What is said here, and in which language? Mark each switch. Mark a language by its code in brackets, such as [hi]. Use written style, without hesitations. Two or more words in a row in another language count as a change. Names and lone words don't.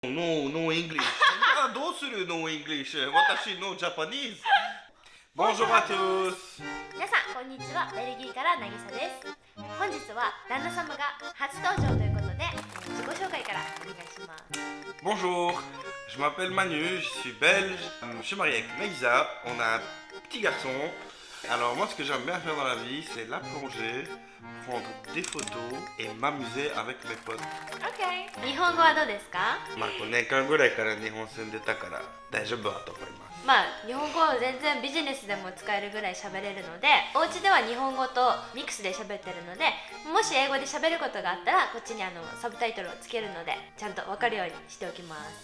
[en] No English. Ah, どうする No English? 私 No Japanese. [fr] Bonjour à tous. [ja] 皆さんこんにちは。ベルギーからなぎさです。本日は旦那様が初登場ということで自己紹介からお願いします。 [fr] Bonjour, je m'appelle Manu, je suis belge, je suis marié avec Maïsa, on a un petit garçon. Alors moi ce que j'aime bien faire dans la vie c'est la plongée, prendre des photos et m'amuser avec mes potes. [ja] OK。 日本語はどうですか？まあ5年間ぐらいから日本住んでたから大丈夫だと思います。まあ日本語を全然ビジネスでも使えるぐらい喋れるので、お家では日本語とミックスで喋ってるので、もし英語で喋ることがあったらこっちにサブタイトルをつけるのでちゃんと分かるようにしておきます。